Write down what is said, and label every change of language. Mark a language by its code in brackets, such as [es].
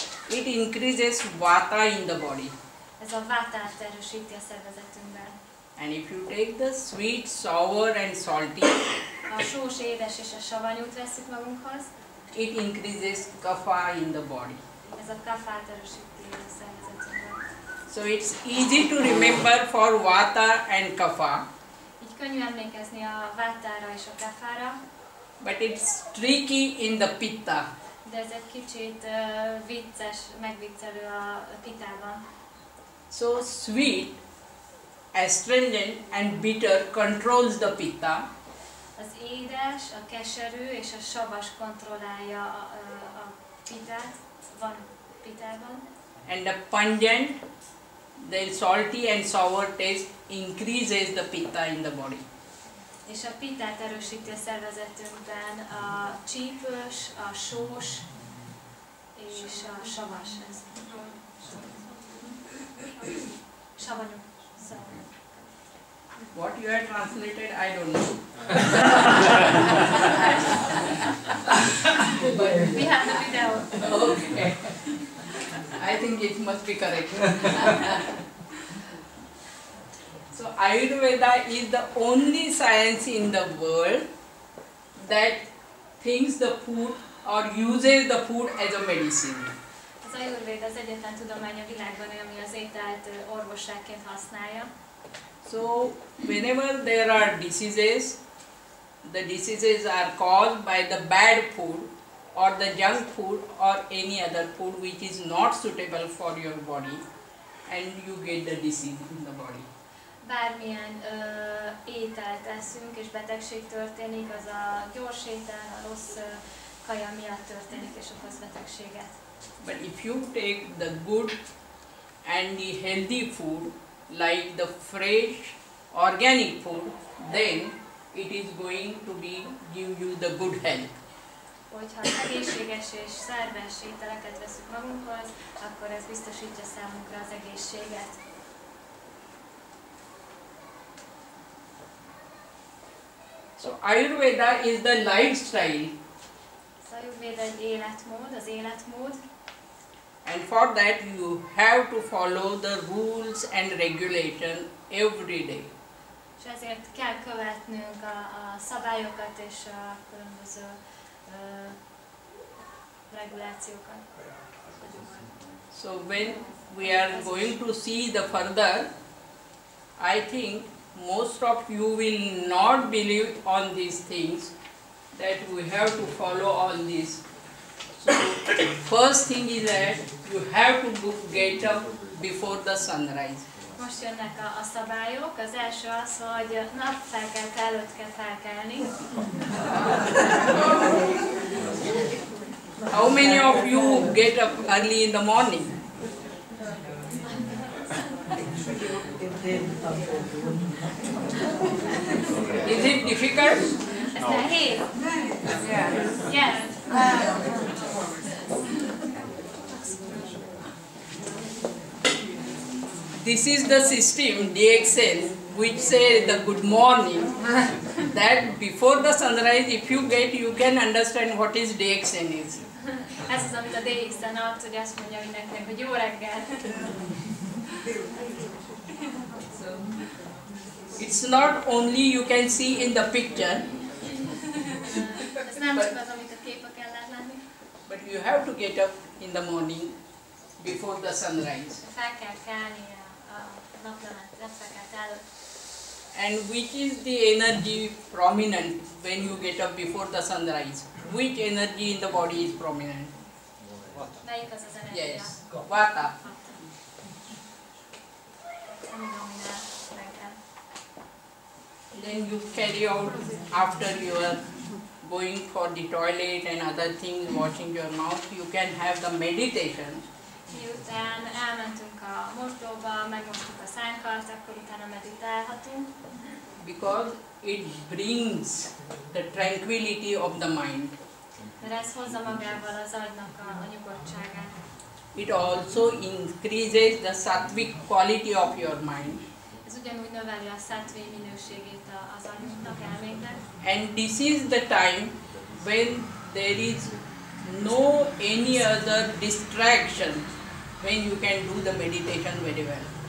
[en] It increases vata in the body. [hu] Ez a vátát erősíti a szervezetünkben. [en] And if you take the sweet, sour and salty, [hu] A sós, édes és a savanyút veszük magunkhoz. [en] it increases kapha in the body. [hu] Ez a kafát erősíti a szervezetünkben. [en] So it's easy to remember for vata and kapha, [hu] Így könnyű emlékezni a vátára és a kafára, [en] but it's tricky in the pitta. [hu] de ez egy kicsit vicces, megviccelő a pitában. [en] So sweet, astringent and bitter controls the pitta, [hu] Az édes, a keserű és a savas kontrollálja a pitát, van pitában. [en] and the pungent, the salty and sour taste increases the pitta in the body. [hu] És a pitát erősíti a szervezetünkben a csípős, a sós és a savas. Ez. Savanyú. Szóval. [en] What you have translated, I don't know. We have the video. Okay. I think it must be correct. So Ayurveda is the only science in the world that thinks the food or uses the food as a medicine. [hu] Az Ajurvéda az egyetlen tudomány a világban, ami az ételt orvosságként használja. [en] So whenever there are diseases, the diseases are caused by the bad food or the junk food or any other food which is not suitable for your body, and you get the disease in the body. [hu] Bármilyen ételt eszünk és betegség történik, az a gyors étel, a rossz kaja miatt történik és okoz betegséget. [en] But if you take the good and the healthy food, like the fresh organic food, then it is going to give you the good health. [hu] Hogyha egészséges és szerves ételeket veszünk magunkhoz, akkor ez biztosítja számunkra az egészséget. [en] So Ayurveda is the lifestyle, [hu] Az Ajurvéda egy életmód, az életmód, [en] and for that you have to follow the rules and regulation every day. [hu] és ezért kell követnünk a szabályokat és a különböző regulációkat. [en] So when we are going to see the further, I think most of you will not believe on these things, that we have to follow all this. So first thing is that you have to get up before the sunrise. [hu] Most jönnek a szabályok. Az első az, hogy napfelkelt előtt kell felkelni. [en] How many of you get up early in the morning? Is it difficult? [hu] Ez nehéz? Yes. [en] This is the system, DXN, which says the good morning. That before the sunrise, if you get, you can understand what is DXN is. [hu] Ez az, amit a DX-en ad, hogy azt mondja mindenkinek, hogy jó reggel. [en] So, it's not only you can see in the picture, [hu] Ez nem csak az, amit a képeken lehet látni. [en] but you have to get up in the morning before the sunrise. [hu] Fel kell kelni a napfelkelt előtt. [en] And which is the energy prominent when you get up before the sunrise? Which energy in the body is prominent? [hu] Melyik az az energia? [en] Yes, Vata. [hu] Ami dominál reggel. [en] Then you carry out after you are going for the toilet and other things, washing your mouth, you can have the meditation. [hu] Miután elmentünk a mosdóba, megmostuk a szánkat, akkor utána meditálhatunk. [en] Because it brings the tranquility of the mind. [hu] Mert ez hozza magával az agynak a nyugodtságát. [en] It also increases the sattvic quality of your mind. [hu] Ez ugyanúgy növeli a sattvi minőségét az agyunknak, elménknek. [en] And this is the time when there is no any other distraction, when you can do the meditation very well.